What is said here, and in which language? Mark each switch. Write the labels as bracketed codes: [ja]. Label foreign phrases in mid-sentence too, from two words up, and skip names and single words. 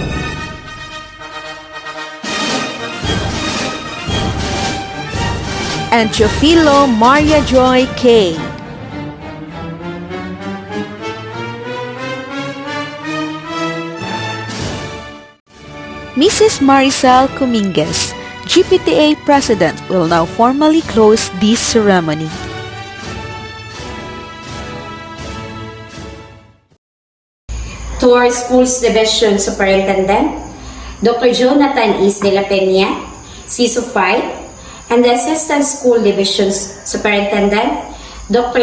[en] And Teofilo Maria Joy K. Mrs. Maricel Cominguez, GPTA President, will now formally close this ceremony. To our Schools Division Superintendent, Dr. Jonathan Is de la Peña, CISO 5, and the Assistant School Division Superintendent, Dr.